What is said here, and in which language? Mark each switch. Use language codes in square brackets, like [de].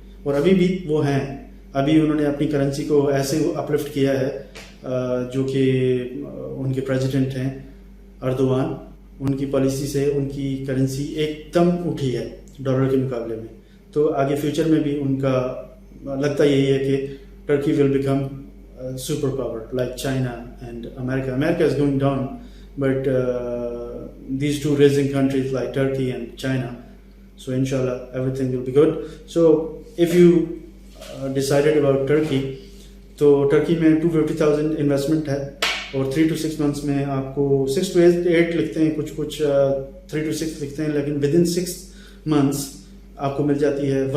[ur] اور ابھی بھی وہ ہیں, ابھی انہوں نے اپنی کرنسی کو ایسے اپلفٹ کیا ہے جو کہ ان کے پریزیڈنٹ ہیں اردوان, ان کی پالیسی سے ان کی کرنسی ایک دم اٹھی ہے ڈالر کے مقابلے میں. تو آگے فیوچر میں بھی ان کا لگتا یہی ہے کہ [en] Turkey will become super power like China and America. America is going down, but these two rising countries like Turkey and China. So inshallah everything will be good. So if you decided about Turkey, [ur] تو Turkey میں 250,000 investment ہے, اور 3 to 6 months میں آپ کو 6 to 8 لکھتے ہیں, کچھ 3 to 6 لکھتے ہیں, لیکن [en] within 6 months [ur] آپ کو مل جاتی ہے.